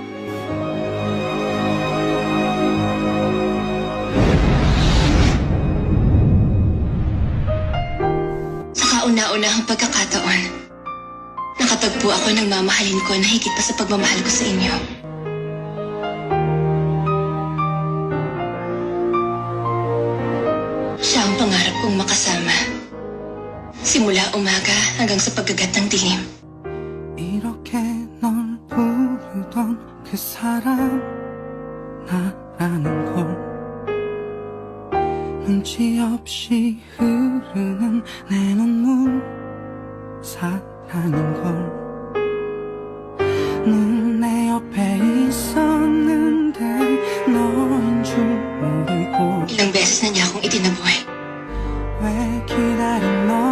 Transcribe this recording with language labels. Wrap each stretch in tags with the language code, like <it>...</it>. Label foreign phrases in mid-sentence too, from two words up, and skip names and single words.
<tl>Sa kauna-unahang pagkakataon, nakatagpo ako ng mamahalin ko na higit pa sa pagmamahal ko sa inyo. Siya ang pangarap kong makasama. Simula umaga hanggang sa paggagat ng dilim.</tl> <ko>이렇게 널 부르던 그 사람 나라는 걸 눈치 없이 흐르는 내 눈물 사라는 걸 늘 내 옆에 있었는데 너인 줄 모르고</ko> <tl>Ilang beses na niya akong itinaboy.</tl> <ko>왜 기다린 너란</ko> <tl>Pero hindi ko magawang lumayo.</tl> <ko>얘기만 말해.</ko>